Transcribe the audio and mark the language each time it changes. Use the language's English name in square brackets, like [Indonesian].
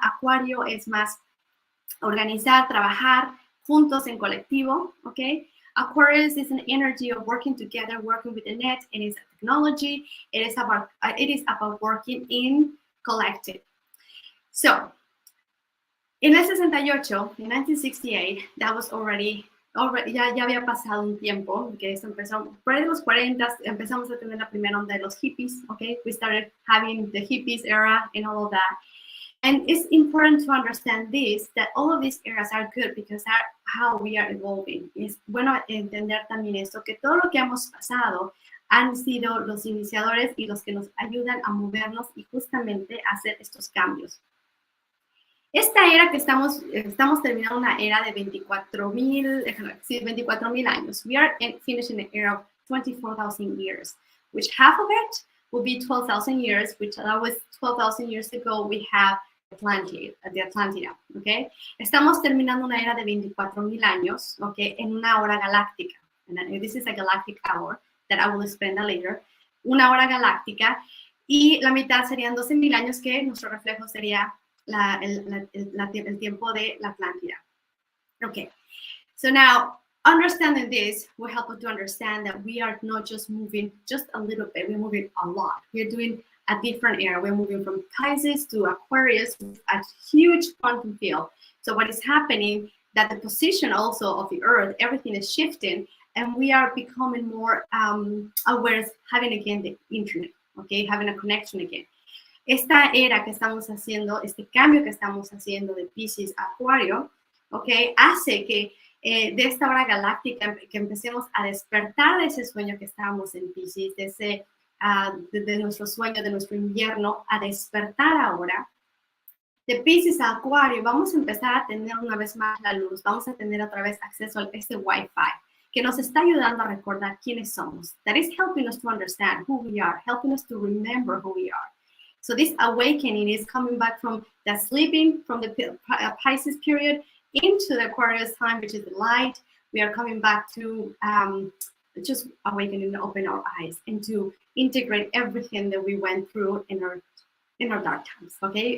[Spanish] Acuario es más organizar, trabajar juntos en colectivo, ¿ok? [English] Aquarius is an energy of working together, working with the net. It is technology. It is about working in collective. [Spanish] So, en el 68, en 1968, [English] that was already [Spanish] ya había pasado un tiempo, que esto empezó por ahí de los 40, empezamos a tener la primera onda de los hippies, okay? [English] We started having the hippies era and all of that. And it's important to understand this, that all of these eras are good because that's how we are evolving. [Spanish] Es bueno entender también esto, que todo lo que hemos pasado han sido los iniciadores y los que nos ayudan a movernos y justamente a hacer estos cambios. Esta era que estamos terminando una era de 24,000 años. [English] We are finishing an era of 24,000 years, which half of it will be 12,000 years, which that was 12,000 years ago we have the Atlantida, okay? [Spanish] Estamos terminando una era de 24,000 años, okay, en una hora galáctica. [English] And this is a galactic hour that I will spend later. [Spanish] Una hora galáctica y la mitad serían 12,000 años que nuestro reflejo sería el tiempo de la Atlántida. [English] Okay, so now understanding this will help us to understand that we are not just moving just a little bit, we're moving a lot. We're doing a different era. We're moving from Pisces to Aquarius, a huge quantum field. So what is happening, that the position also of the Earth, everything is shifting, and we are becoming more aware of having again the internet, okay, having a connection again. [Spanish] Esta era que estamos haciendo, este cambio que estamos haciendo de Piscis a Acuario, okay, hace que de esta hora galáctica que empecemos a despertar de ese sueño que estábamos en Piscis, de nuestro sueño, de nuestro invierno, a despertar ahora. De Piscis a Acuario vamos a empezar a tener una vez más la luz, vamos a tener otra vez acceso a este Wi-Fi que nos está ayudando a recordar quiénes somos. [English] That is helping us to understand who we are, helping us to remember who we are. So this awakening is coming back from the sleeping, from the Pisces period into the Aquarius time, which is the light. We are coming back to just awakening and open our eyes and to integrate everything that we went through in our dark times, okay?